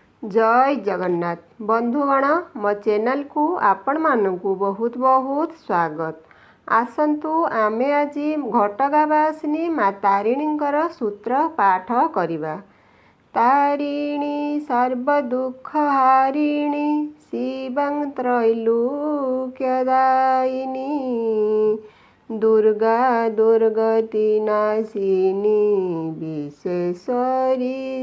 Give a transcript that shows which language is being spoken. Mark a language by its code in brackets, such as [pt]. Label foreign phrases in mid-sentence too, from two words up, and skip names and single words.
[or] ଜୟ ଜଗନ୍ନାଥ ବନ୍ଧୁଗଣ ମୋ ଚ୍ୟାନେଲ କୁ ଆପଣ ମାନଙ୍କୁ ବହୁତ ବହୁତ ସ୍ୱାଗତ। ଆସନ୍ତୁ ଆମେ ଆଜି ଘଟଗାଁବାସିନୀ ମା ତାରିଣୀଙ୍କର ସୂତ୍ର ପାଠ କରିବା। [sa] तारिणी सर्वदुःख हारिणी शिवं त्रैलोक्यदायिनी दुर्गा दुर्गति नाशिनी विश्वेश्वरी